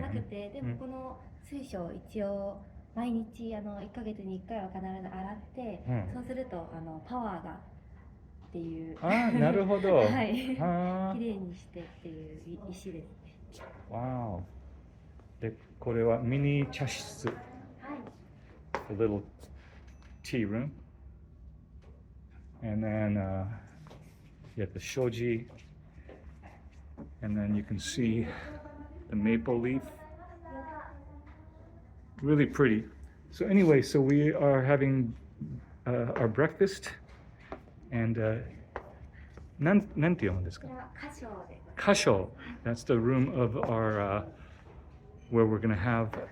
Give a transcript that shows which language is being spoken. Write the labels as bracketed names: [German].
[Japanese] ではなくて、でもこの水晶を一応毎日1ヶ月に1回は必ず洗って、そうするとパワーがっていう。なるほど。はい。きれいにしてっていう石ですね。わー。で、これはミニ茶室。はい。 [English] A little tea room. And then you have the shoji. And then you can see the maple leaf. Really pretty. So anyway, so we are having our breakfast. And [Japanese] なんて読むんですか？歌唱。 [English] That's the room of our where we're going to have.